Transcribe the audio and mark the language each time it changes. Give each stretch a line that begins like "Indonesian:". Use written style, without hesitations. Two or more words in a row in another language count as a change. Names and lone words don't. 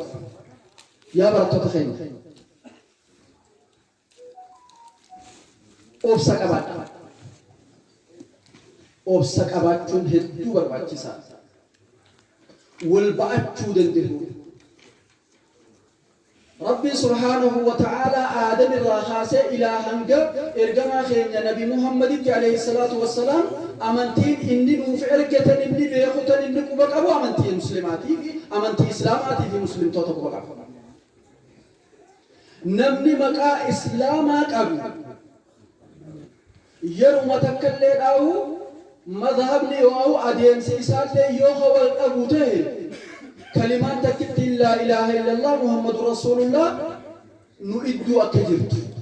Oromo: Yaa barattoota keenya obsa qabaadha. Obsa qabaachuun hedduu barbaachisaa. Wal ba'achuu danda'u. Rabbi
Arabic: سبحانه وتعالى
Oromo: Aadam irraa kaasee ilaa hanga ergamaa keenya Nabi Muhammaditti
Arabic: عليه الصلاة والسلام
Oromo: amantiin inni nuuf ergatan inni beekutan inni quba qabu amantii muslimaatii fi amantii islaamaatii fi muslimtoota quba qabu. Namni maqaa islaamaa qabu yeruma takkallee dhaawu madhabni yoo adeemsi isaallee yoo wal dhabu ta'e kalimaan takkitti
Arabic: لا إله إلا الله محمد رسول الله
Oromo: nu idduu akka jirtu.